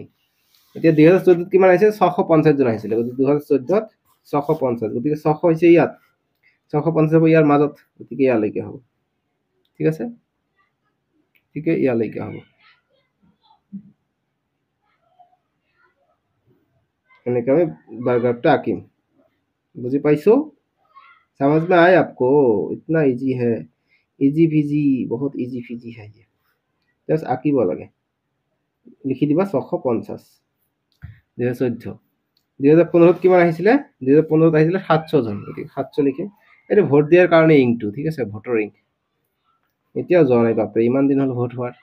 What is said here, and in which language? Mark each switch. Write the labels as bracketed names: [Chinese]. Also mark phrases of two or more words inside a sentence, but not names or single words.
[Assamese] এতিয়া 2014 কিমান আহিছে, 650 জন আহিছিলে, গতিকে 2014 650, গতিকে 600 হৈছে ইয়াত, 650 হ'ব ইয়াৰ মাজত, গতিকে ইয়ালৈকে হ'ব, ঠিক আছে? গতিকে ইয়ালৈকে হ'ব, এনেকৈ আমি বাৰ গ্ৰাফটা আঁকিম। বুঝি পাইছো? [Hindi] समझ में आए आपको? इतना इजी है, इजी फिजी, बहुत इजी फिजी है ये, [Assamese] জাস্ট আঁকিব লাগে। লিখি দিবা 650, 2014 2015 কিমান আহিছিলে, 2015 আহিছিলে 700 জন, গতিকে 700 লিখিম। এইটো ভোট দিয়াৰ কাৰণে ইংটো, ঠিক আছে, ভোটৰ ইংক এতিয়াও যোৱা নাই, বাপৰে ইমান দিন হ'ল ভোট হোৱাৰ।